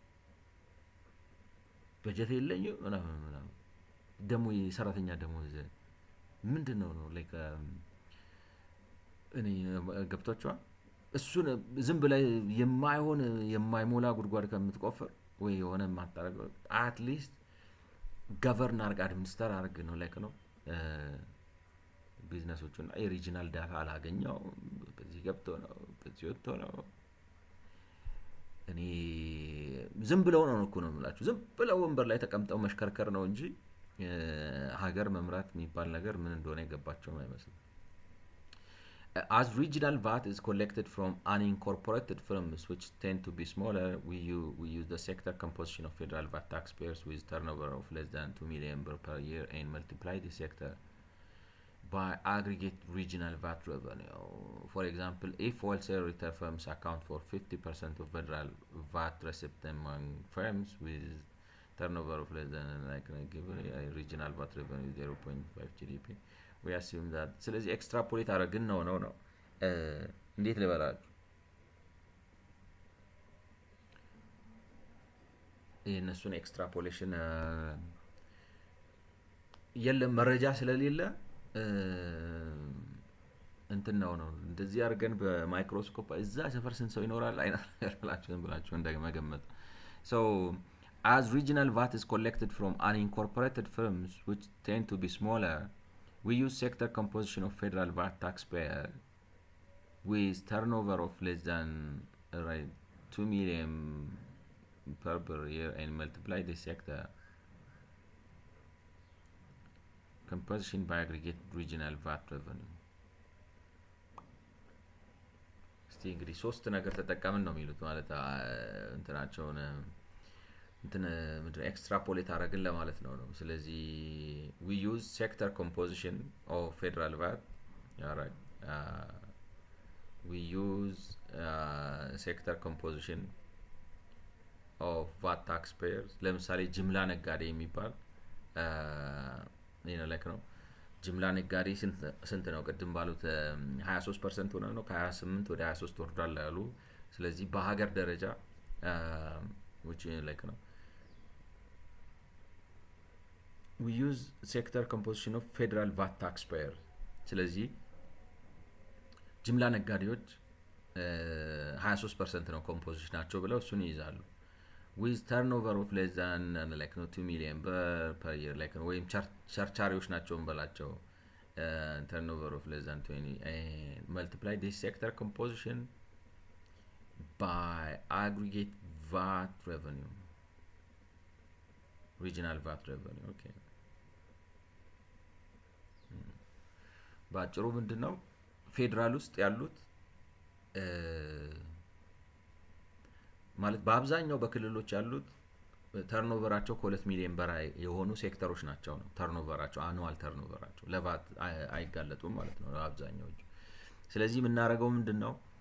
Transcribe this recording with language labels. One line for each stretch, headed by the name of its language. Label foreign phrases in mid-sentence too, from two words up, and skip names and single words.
Amharic: በጀት የለኝም ምናምን ደሞ የሰራተኛ ደሞዝ ምንድነው ነው ላይክ እኔ ገብቷቸዋል። እሱን ዝም ብለህ የማይሞላ ጉድጓድ ከምትቆፍር ወይ የሆነ ማጣረቅ
English: at least govern
Amharic: አድርግ አድሚኒስተር አድርግ ነው ላይክ ነው ቢዝነሶቹና የሪጂናል ዳታ አላገኘው በዚህ ገብቶ ነው በዚህ ወጥቶ ነው። እኔ ዝም ብለው ነው እኮ ነው የምላችሁ። ዝም ብለው ወንበር ላይ ተቀምጠው መሽከርከር ነው እንጂ ሀገር መምራት የሚባል ነገር ምን እንደሆነ የገባቸውም አይመስልም።
English: As regional VAT is collected from unincorporated firms, which tend to be smaller, we use the sector composition of federal VAT taxpayers with turnover of less than 2 million per year and multiply the sector by aggregate regional VAT revenue. For example, if wholesale retail firms account for 50% of federal VAT receipt among firms with turnover of less than regional VAT revenue 0.5 GDP, we assume that
Amharic: ስለዚህ ኤክስትራፖሌት አረግን ነው እንዴት ልበላችሁ የእነሱን ኤክስትራፖሌሽን የለም መረጃ ስለሌለ እንትን ነው እንደዚህ አድርገን በማይክሮስኮፕ እዛ ሰፈር ስንት ሰው ይኖራል አይነት ብላችሁ እንደመገመት።
English: So as regional VAT is collected from unincorporated firms which tend to be smaller, we use sector composition of federal VAT taxpayer with turnover of less than 2 million per year and multiply the sector composition by aggregate regional VAT revenue.
Amharic: እስቲ እንግዲህ ሶስት ነገር ተጠቀምን ነው የሚሉት ማለት እንትናቸውን እንትን ምንድነው ኤክስትራፖሌት አረግን ለማለት ነው። ስለዚህ
English: we use sector composition of federal VAT, alright, we use sector composition of VAT taxpayers.
Amharic: ለምሳሌ ጅምላ ነጋዴ የሚባል like ነው ጅምላ ነጋዴ ስንት ነው ቅድም ባሉት 23% ሆነ ነው ከ28 ወደ 23 ወርዷል ያሉ። ስለዚህ በሀገር ደረጃ
English: which like
Amharic: ነው
English: we use sector composition of federal VAT taxpayer.
Amharic: ስለዚህ ጅምላ ነጋዴዎች 23% ነው ኮምፖዚሽናቸው ብለው እሱን ይይዛሉ።
English: with turnover of less than 2 million per year
Amharic: ወይም ቸርቻሪዎች ናቸው እንበላቸው
English: turnover of less than 20 and multiply this sector composition by aggregate VAT revenue, regional VAT revenue.
Amharic: okay ባጭሩ ምንድነው ፌደራል ውስጥ ያሉት ማለት በአብዛኛው በክልሎች ያሉት ተርኖቨራቸው ከ2 ሚሊዮን በላይ የሆኑ ሴክተሮች ናቸው ነው ተርኖቨራቸው
English: annual turnover
Amharic: ለቫት አይጋለጡም ማለት ነው አብዛኛዎቹ። ስለዚህ የምናደርገው ምንድነው